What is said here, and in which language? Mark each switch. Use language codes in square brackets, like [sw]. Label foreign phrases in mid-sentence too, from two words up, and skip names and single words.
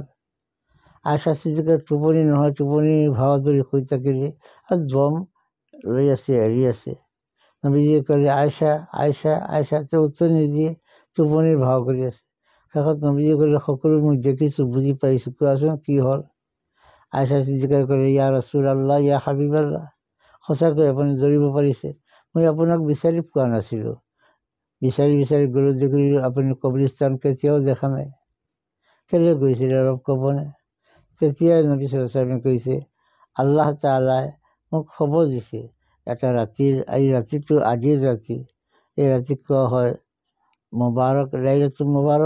[as] আয়েশা ছিদ্দিকাৰ টোপনি নহয়, টোপনি ভাও ধৰি শুই থাকিলে আৰু দম লৈ আছে, এৰি আছে। নবীজীয়ে ক'লে, আয়েশা আয়েশা আয়েশা, তেওঁ উত্তৰ নিদিয়ে, টোপনিৰ ভাও কৰি আছে। শেষত নবীজীয়ে ক'লে, সকলো মই দেখিছোঁ, বুজি পাইছোঁ, কোৱাচোন কি হ'ল? আয়েশা ছিদ্দিকাই ক'লে, [ar] يا رسول الله، يا حبيب الله, [as] সঁচাকৈ আপুনি ধৰিব পাৰিছে, মই আপোনাক বিচাৰি পোৱা নাছিলোঁ। বিচাৰি বিচাৰি গ'লো, দেখিলোঁ আপুনি কবৰিস্তান কেতিয়াও দেখা নাই। কেলৈ গৈছিলে অলপ ক'বনে? তেতিয়াই নবী [ar] صلى الله عليه وسلم [as] কৈছে, [ar] الله تعالى [as] মোক খবৰ দিছে, এটা ৰাতিৰ, এই ৰাতিটো আজিৰ ৰাতি, এই ৰাতিক কোৱা হয় মুবাৰক, [ar] ليلة المباركة.